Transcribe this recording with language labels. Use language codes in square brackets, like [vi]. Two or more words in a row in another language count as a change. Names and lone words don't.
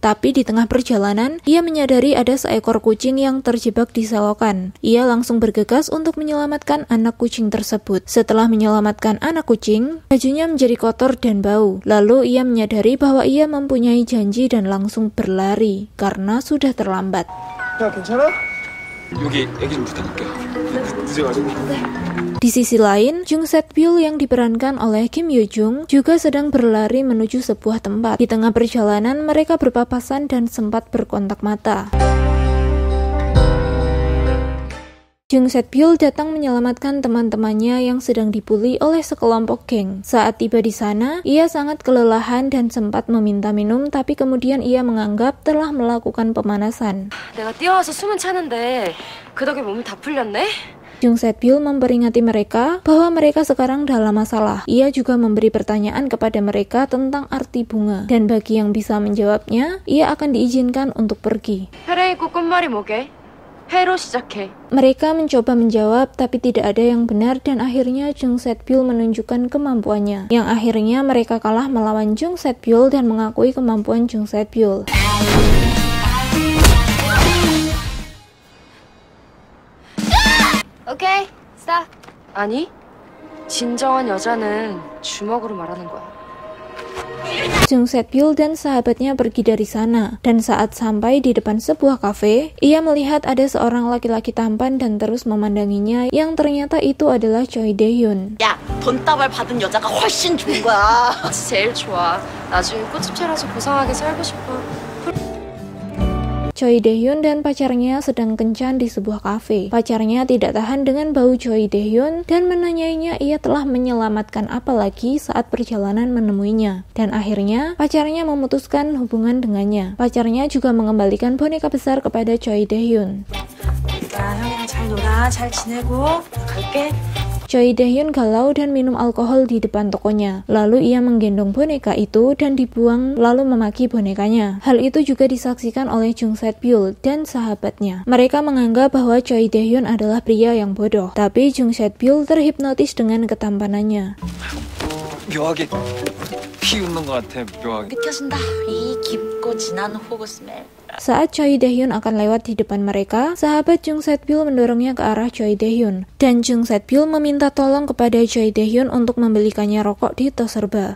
[id] Tapi di tengah perjalanan, ia menyadari ada seekor kucing yang terjebak di selokan. Ia langsung bergegas untuk menyelamatkan anak kucing tersebut. Setelah menyelamatkan anak kucing, bajunya menjadi kotor dan bau. Lalu ia menyadari bahwa ia mempunyai janji dan langsung berlari karena sudah terlambat. [ko] 야, 괜찮아? 여기 애기 좀 부탁할게. 늦어가지고. [id] Di sisi lain, Jung Set-byul yang diperankan oleh Kim Yoo-jung juga sedang berlari menuju sebuah tempat. Di tengah perjalanan, mereka berpapasan dan sempat berkontak mata. Jung Set-byul datang menyelamatkan teman-temannya yang sedang dibully oleh sekelompok geng. Saat tiba di sana, ia sangat kelelahan dan sempat meminta minum, tapi kemudian ia menganggap telah melakukan pemanasan. [ko] 내가 뛰어와서 숨은 차는데 그 덕에 몸이 다 풀렸네? [id] Jung Set-byul memperingati mereka bahwa mereka sekarang dalam masalah. Ia juga memberi pertanyaan kepada mereka tentang arti bunga, dan bagi yang bisa menjawabnya, ia akan diizinkan untuk pergi. [ko] 페레이코 꽃말이 뭐게? 해로 시작해. [id] Mereka mencoba menjawab, tapi tidak ada yang benar dan akhirnya Jung Set-byul menunjukkan kemampuannya. Yang akhirnya mereka kalah melawan Jung Set-byul dan mengakui kemampuan Jung Set-byul. [en] okay, stop. [ko] 아니, 진정한 여자는 주먹으로 말하는 거야. [id] Jung Set-byul dan sahabatnya pergi dari sana, dan saat sampai di depan sebuah kafe, ia melihat ada seorang laki-laki tampan dan terus memandanginya yang ternyata itu adalah Choi Dae-hyun. [ko] 야, 돈다발 받은 여자가 훨씬 좋은 거야. 제일 좋아. 나중에 꽃집 차려서 고상하게 살고 싶어. [id] Choi Dae-hyun dan pacarnya sedang kencan di sebuah kafe. Pacarnya tidak tahan dengan bau Choi Dae-hyun dan menanyainya ia telah menyelamatkan apa lagi saat perjalanan menemuinya. Dan akhirnya, pacarnya memutuskan hubungan dengannya. Pacarnya juga mengembalikan boneka besar kepada Choi Dae-hyun. [ko] 야, 형이랑 잘 놀아. 잘 지내고. 갈게. [id] Choi Dae-hyun galau dan minum alkohol di depan tokonya. Lalu ia menggendong boneka itu dan dibuang lalu memaki bonekanya. Hal itu juga disaksikan oleh Jung Set-byul dan sahabatnya. Mereka menganggap bahwa Choi Dae-hyun adalah pria yang bodoh. Tapi Jung Set-byul terhipnotis dengan ketampanannya. [ko] 묘하게 피 웃는 것 같아. 묘하게. 느껴진다. 이 깊고 진한 호구 스멜. [id] Saat Choi Dae-hyun akan lewat di depan mereka, sahabat Jung Set-byul mendorongnya ke arah Choi Dae-hyun. Dan Jung Set-byul meminta tolong kepada Choi Dae-hyun untuk membelikannya rokok di tos serba.